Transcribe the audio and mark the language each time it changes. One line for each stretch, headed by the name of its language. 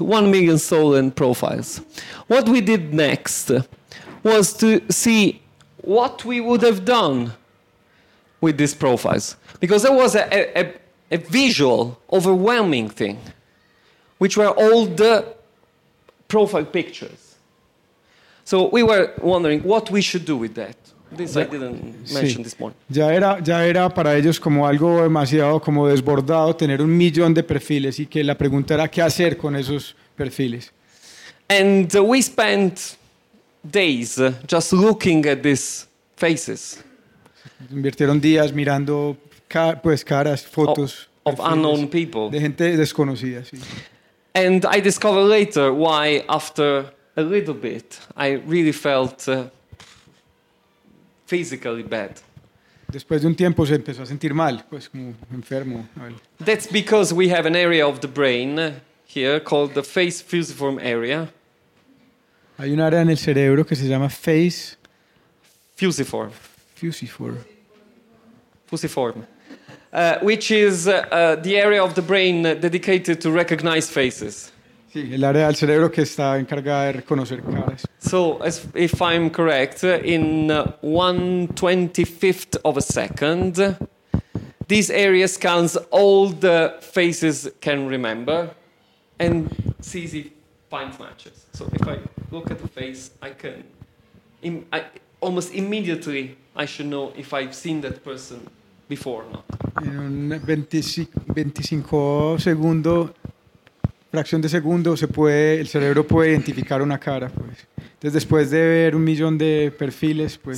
English: 1 million stolen profiles. What we did next was to see what we would have done with these profiles. Because there was a visual, overwhelming thing, which were all the profile pictures. So we were wondering what we should do with that. This I didn't mention this morning.
Spanish: Ya era para ellos como algo demasiado, como desbordado, tener 1 millón de perfiles, y que la pregunta era qué hacer con esos perfiles.
English: And we spent days just looking at these faces.
Spanish: Invirtieron días mirando caras, fotos
English: of unknown people.
Spanish: De gente desconocida, sí.
English: And I discovered later why, after a little bit, I really felt physically bad.
Spanish: Después de un tiempo se empezó a sentir mal, pues como enfermo.
English: That's because we have an area of the brain here called the face fusiform area.
Spanish: Hay un área en el cerebro que se llama face
English: fusiform. Fusiform. Fusiform. Which is the area of the brain dedicated to recognize faces.
Spanish: Sí, el área del cerebro que está encargada de reconocer caras.
English: So, as if I'm correct, in 1/25th of a second, this area scans all the faces can remember and sees if finds matches. So, if I look at the face, I can almost immediately I should know if I've seen that person before or not.
Spanish: En un 25 segundo, fracción de segundo, el cerebro puede identificar una cara, pues. Entonces, después de ver un millón de perfiles, pues.